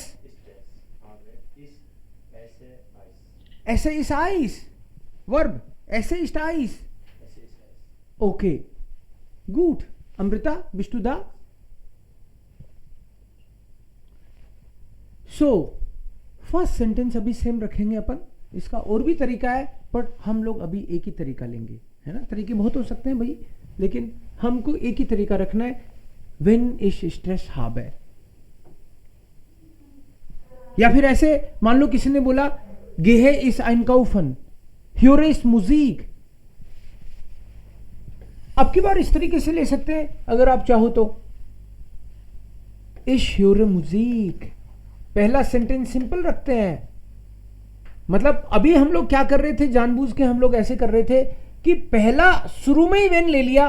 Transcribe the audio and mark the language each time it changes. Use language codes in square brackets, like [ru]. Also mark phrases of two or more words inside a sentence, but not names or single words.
[de] ich esse Eis. Esse ist Eis. Verb. Esse ist Eis. Es ist Eis. Okay. Gut. Amrita, bist du da? So, [hi] फर्स्ट सेंटेंस अभी सेम रखेंगे अपन। इसका और भी तरीका है, बट हम लोग अभी एक ही तरीका लेंगे, है ना। तरीके बहुत हो सकते हैं भाई, लेकिन हमको एक ही तरीका रखना है। [de] wenn ich Stress habe, [hi] या फिर ऐसे मान लो किसी ने बोला [de] gehe ich einkaufen, höre ich Musik। [hi] अब की बार इस तरीके से ले सकते हैं अगर आप चाहो तो। [de] Ich höre Musik, [hi] पहला सेंटेंस सिंपल रखते हैं। मतलब अभी हम लोग क्या कर रहे थे, जानबूझ के हम लोग ऐसे कर रहे थे कि पहला शुरू में ही वेन ले लिया।